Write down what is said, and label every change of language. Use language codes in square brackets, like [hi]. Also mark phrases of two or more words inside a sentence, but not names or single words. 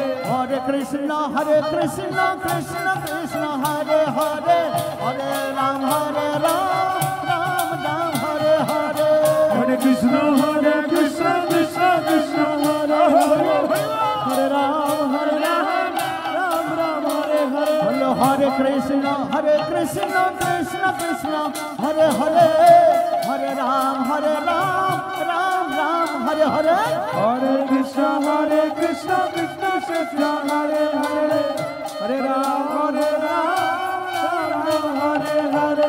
[sa] হরে কৃষ্ণ কৃষ্ণ কৃষ্ণ হরে হরে হরে রাম রাম রাম হরে হরে হরে কৃষ্ণ কৃষ্ণ কৃষ্ণ হরে হরে হরে রাম রাম রাম হরে হরে বলো হরে কৃষ্ণ কৃষ্ণ কৃষ্ণ হরে হরে হরে রাম রাম রাম হরে হরে হরে কৃষ্ণ কৃষ্ণ কৃষ্ণ হরে হরে হরে রাম রাম হরে হরে